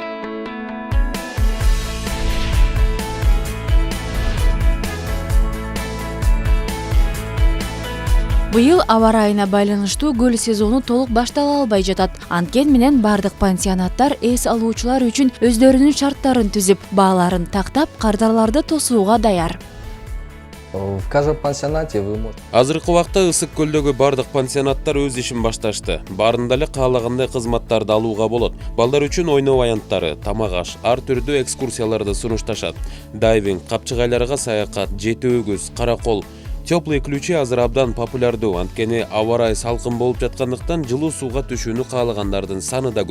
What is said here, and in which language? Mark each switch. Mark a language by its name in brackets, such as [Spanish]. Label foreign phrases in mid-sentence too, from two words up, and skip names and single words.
[Kyrgyz] Быйыл аба ырайына байланыштуу көл сезону толук баштала албай жатат. Анткени менен бардык пансионаттар эс алуучулар үчүн өздөрүнүн шарттарын түзүп, бааларын тактап, кардарларды тосууга даяр. [Russian] В каждом пансионате вы можете... [Kyrgyz] Азыркы убакта ысык көлдөгү бардык пансионаттар өз ишин башташты. Баарында эле каалагандай кызматтарды алууга болот. Балдар үчүн ойноо аянттары, тамак аш, ар түрдүү экскурсияларды сунушташат. Дайвинг, капчыгайларга саякат, жети өгүз, каракол. Теплые ключи азыр абдан популярдуу, анткени аба ырайы салкын болуп жаткандыктан жылуу сууга түшүүнү каалагандардын саны да көп.